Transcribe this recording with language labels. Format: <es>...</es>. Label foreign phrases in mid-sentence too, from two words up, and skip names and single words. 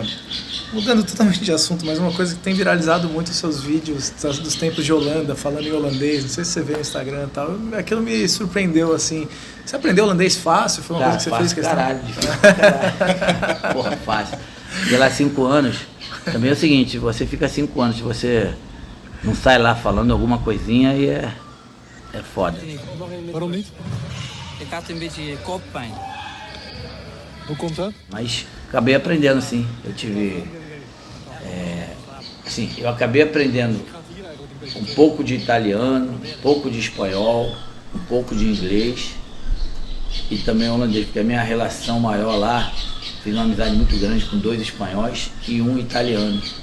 <pt>Mudando totalmente de assunto, mas uma coisa que tem viralizado muito os seus vídeos dos tempos de Holanda, falando em holandês, não sei se você vê no Instagram e tal, aquilo me surpreendeu, assim. Você aprendeu holandês fácil? Foi uma coisa que você fez questão? Caralho, difícil, caralho. Porra, fácil. E lá 5 anos, também é o seguinte, você fica 5 anos, se você não sai lá falando alguma coisinha, aí é foda.</pt> <nl>Waarom niet? Ik had een beetje koppijn. Hoe komt dat?</nl> <pt>Mas acabei aprendendo, sim. Eu tive... eu acabei aprendendo um pouco de italiano, um pouco de espanhol, um pouco de inglês e também holandês, porque a minha relação maior lá, fiz uma amizade muito grande com 2 espanhóis e um italiano.</pt>